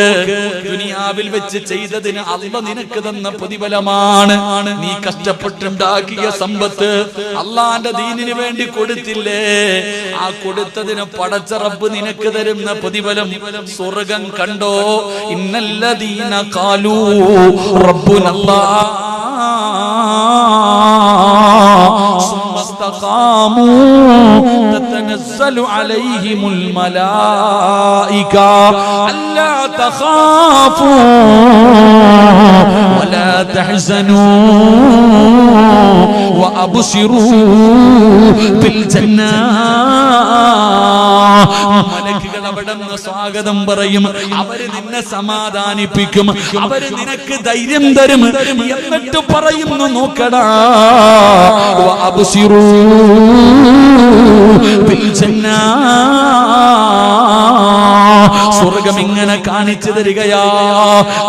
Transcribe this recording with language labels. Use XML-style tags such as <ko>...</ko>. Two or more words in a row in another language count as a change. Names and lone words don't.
<ml>ദുനിയാവിൽ വെച്ച് ചെയ്തതിന് അല്ലാഹ് നിനക്ക് തന്ന പ്രതിഫലമാണ്. നീ കഷ്ടപ്പെട്ടുണ്ടാക്കിയ സമ്പത്ത് അള്ളാന്റെ ദീനിന് വേണ്ടി കൊടുത്തില്ലേ, ആ കൊടുത്തതിന് പടച്ച റബ്ബ് നിനക്ക് തരുന്ന പ്രതിഫലം സ്വർഗം കണ്ടോ.</ml> <ar>إن الذين قالوا ربنا الله تتنزل عليهم الملائكة ألا تخافوا ولا تحزنوا وأبشروا بالجنة.</ar> <ml>മലക്കുകൾ അവിടുന്ന് സ്വാഗതം പറയും, അവര് നിന്നെ സമാധാനിപ്പിക്കും, അവര് നിനക്ക് ധൈര്യം തരും. എന്നിട്ട് പറയുന്നു, നോക്കടാ,</ml> <ar>وأبشروا بالجنة,</ar> <ml>സ്വർഗ്ഗം ഇങ്ങനെ കാണിച്ചു തരികയാ.</ml>